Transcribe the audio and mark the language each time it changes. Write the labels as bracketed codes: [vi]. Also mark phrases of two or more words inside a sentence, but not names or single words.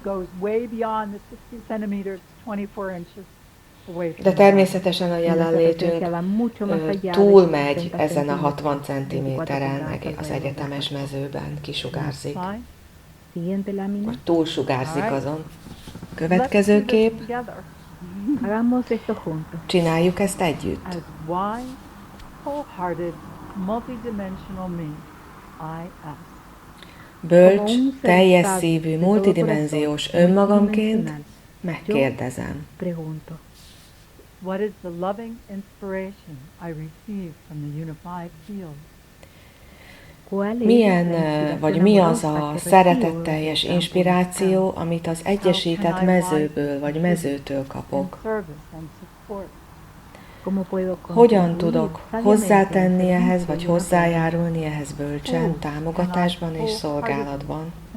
[hu] De természetesen a jelenlétünk túlmegy ezen a 60 cm-en, az egyetemes mezőben kisugárzik. Vagy túlsugárzik azon. Következő kép. [es] Hagamos esto juntos. [hu] Csináljuk ezt együtt. [en] As wise, wholehearted, multidimensional me, I ask. [hu] Bölcs, teljes szívű, multidimenziós önmagamként megkérdezem. [es] Pregunto. [en] What is the loving inspiration I receive from the unified field? [hu] Mi az a szeretetteljes inspiráció, amit az egyesített mezőből vagy mezőtől kapok? Hogyan tudok hozzátenni ehhez, vagy hozzájárulni ehhez bölcsen, támogatásban és szolgálatban?